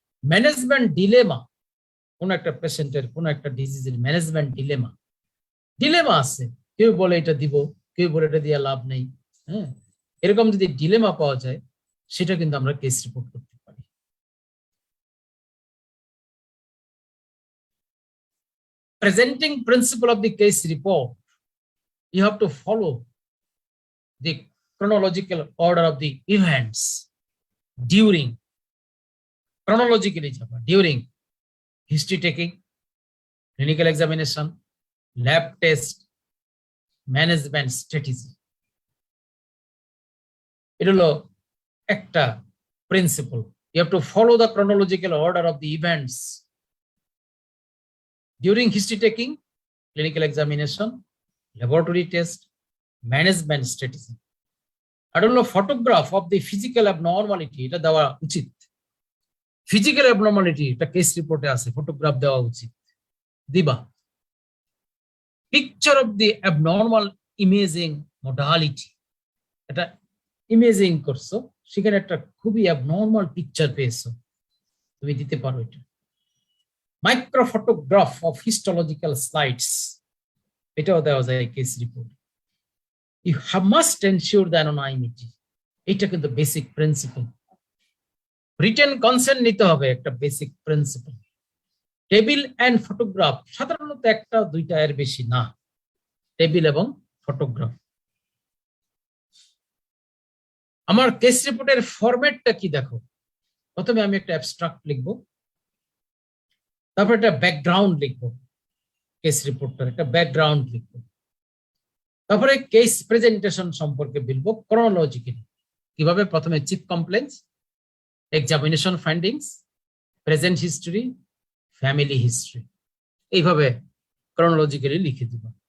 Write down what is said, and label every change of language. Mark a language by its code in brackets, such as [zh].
[bn] Management dilemma, কোন একটা পেশেন্টের কোন একটা ডিজিজের ম্যানেজমেন্ট ডিলেমা আছে, কেউ বলে এটা দিব, কেউ বলে এটা দিয়ে লাভ নেই, হ্যাঁ, এরকম যদি ডিলেমা পাওয়া যায় সেটা কিন্তু আমরা কেস রিপোর্ট করতে পারি। [en] Presenting principle of the case report, you have to follow the chronological order of the events during, chronologically during history taking, clinical examination, lab test, management strategy. [bn] এটা হলো একটা principle. [en] You have to follow the chronological order of the events during history taking, clinical examination, laboratory test, management strategy. আর হলো photograph of the physical abnormality, [bn] এটা দেওয়া উচিত। Physical abnormality এটা case রিপোর্টে আছে, ফটোগ্রাফ দেওয়া উচিত, দিবা। [en] picture of the abnormal imaging modality, [bn] এটা ইমেজিং করছো, সেখানে একটা খুবই অ্যাবনর্মাল পিকচার পেয়েছো, তুমি দিতে পারো এটা। [en] micro photograph of histological slides, [bn] এটাও দেওয়া যায় [en] Case report. You must ensure the anonymity, [bn] এটা কিন্তু বেসিক প্রিন্সিপল। রিটেন কনসেন্ট নিতে হবে, একটা basic principle. Table and photograph, সাধারণত একটা দুইটা এর বেশি না, টেবিল এবং ফটোগ্রাফ। আমার কেস রিপোর্টের ফরম্যাটটা কি দেখো, প্রথমে আমি একটা অ্যাবস্ট্রাক্ট লিখবো, তারপর একটা ব্যাকগ্রাউন্ড লিখবো, কেস রিপোর্টটার একটা ব্যাকগ্রাউন্ড লিখবো, তারপরে কেস প্রেজেন্টেশন সম্পর্কে বলবো ক্রোনোলজিক্যালি, কিভাবে প্রথমে chief compliance, examination findings, present history, family history, এইভাবে ক্রোনোলজিক্যালি লিখে দিব।